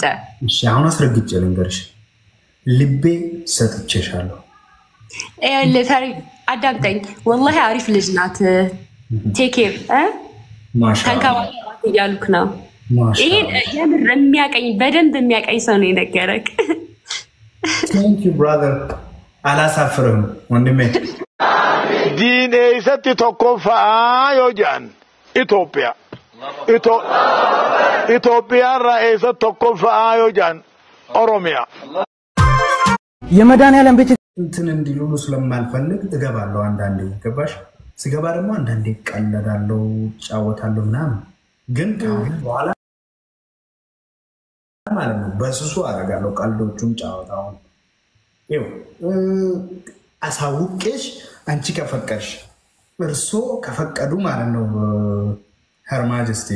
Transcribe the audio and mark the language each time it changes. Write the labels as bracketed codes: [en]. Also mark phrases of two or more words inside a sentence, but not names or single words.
[am] እሺ አሁን አስረግጬ ልንገርሽ ልቤ ሰጥቼሻለሁ ለፈሪ አዳምጠኝ والله አሪፍ ልጅ ናት [en] take care [am] ማሻአላህ ያሉክ ነው ይሄን የምር የሚያቀኝ በደንብ የሚያቀኝ ሰው ነው የነገረክ [en] Thank you, brother. [am] አላሳፍሩም፣ ወንድሜ. [om] Din eesatti tokko fa'aa yoo jedhan Itoophiyaa. Itoophiyaa irraa eesatti tokko fa'aa yoo jedhan Oromiyaa. [am] የመድኃኒዓለም ቤት እንትን እንዲሉሉ ስለማልፈልግ እገባለሁ አንዳንዴ ገባሽ ስገባ ደግሞ አንዳንዴ ቀለዳለሁ ጫወታለሁ ምናምን ግን ካሁን በኋላ ማለት ነው በስሱ አረጋለሁ ቀልዶቹን ጫወታው ይው አሳውቄሽ አንቺ ከፈቀድሽ እርሶ ከፈቀዱ ማለት ነው [en] her majesty